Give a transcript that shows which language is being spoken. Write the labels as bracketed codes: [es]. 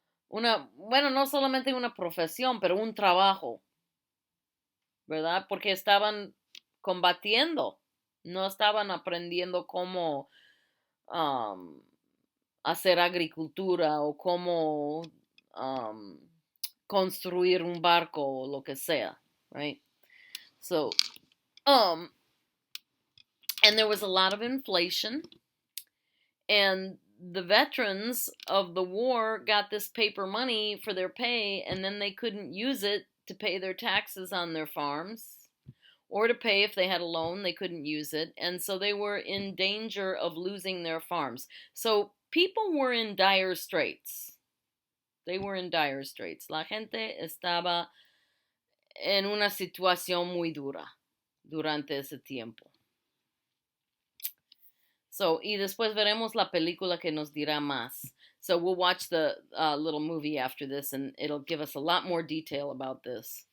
[es] No solamente una profesión, pero un trabajo, ¿verdad? Porque estaban combatiendo, no estaban aprendiendo cómo hacer agricultura o cómo construir un barco o lo que sea, right? [en] So, and there was a lot of inflation, and the veterans of the war got this paper money for their pay, and then they couldn't use it to pay their taxes on their farms, or to pay if they had a loan, they couldn't use it. And so they were in danger of losing their farms. So people were in dire straits. They were in dire straits. [es] La gente estaba en una situación muy dura durante ese tiempo. So, y después veremos la película que nos dirá más. [en] So we'll watch the little movie after this, and it'll give us a lot more detail about this.